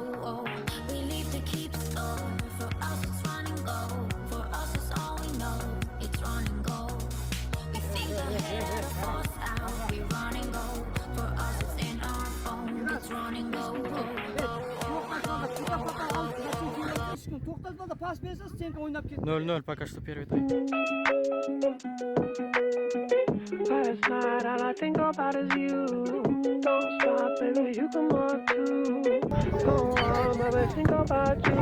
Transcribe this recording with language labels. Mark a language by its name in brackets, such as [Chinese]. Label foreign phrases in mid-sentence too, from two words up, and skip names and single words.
[English] We live to keep score. For us it's run and go. For us it's all we know. It's run and go. We think ahead of the force out. We run and go. For us it's in our bones. It's run and go. [Uzbek] Тоқтатпада pas bersa, sen o'ynab ket. [Russian] 0-0 пока что первый тайм. [English] Last night all I think about is you. Don't stop, baby, you come on too. Go on, baby, think about you.